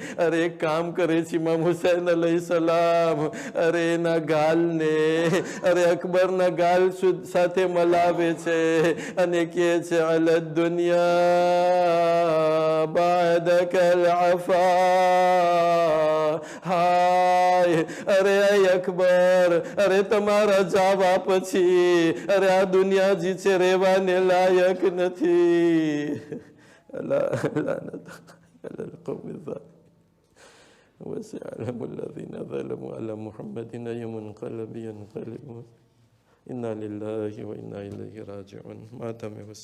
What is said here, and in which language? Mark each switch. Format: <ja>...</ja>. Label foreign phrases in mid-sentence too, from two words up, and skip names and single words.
<gu>અરે એક કામ કરે છે ઇમામ હુસૈન અલૈહિસ્સલામ, અરે એના ગાલને અકબરના ગાલ સાથે મલાવે છે અને કહે છે</gu> <ar>الدنيا بعدك العفا.</ar> <gu>હાય, અરે અકબર, અરે તમારા જાવા પછી અરે આ દુનિયા જે છે રહેવાને લાયક નથી.</gu> <ar>وسيعلم الذين ظلموا على محمد أي منقلب ينقلبون. إنا لله وإنا إليه راجعون. مات</ar>